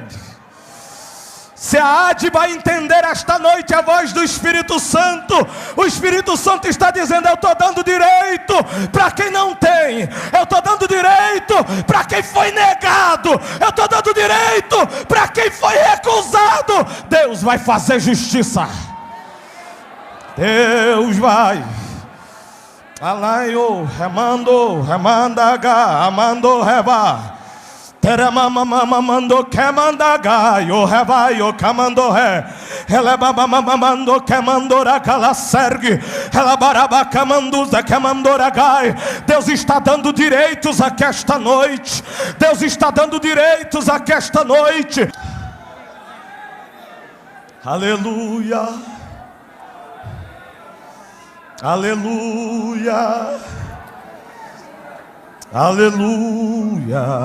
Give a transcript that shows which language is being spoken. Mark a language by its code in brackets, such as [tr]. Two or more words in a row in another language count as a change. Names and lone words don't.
[pt] Se a Ade vai entender esta noite a voz do Espírito Santo, o Espírito Santo está dizendo: eu estou dando direito para quem não tem, eu estou dando direito para quem foi negado, eu estou dando direito para quem foi recusado. Deus vai fazer justiça. Deus vai. Alaio, remando, remandaga, amando, reba. Teramamamamando kemandagayo rebaio kamando re. Elebamamamando kemandora kalasergue. Elabaraba kamanduza kemandoragai. Deus está dando direitos aqui esta noite. Deus está dando direitos aqui esta noite. Aleluia. Aleluia. Aleluia.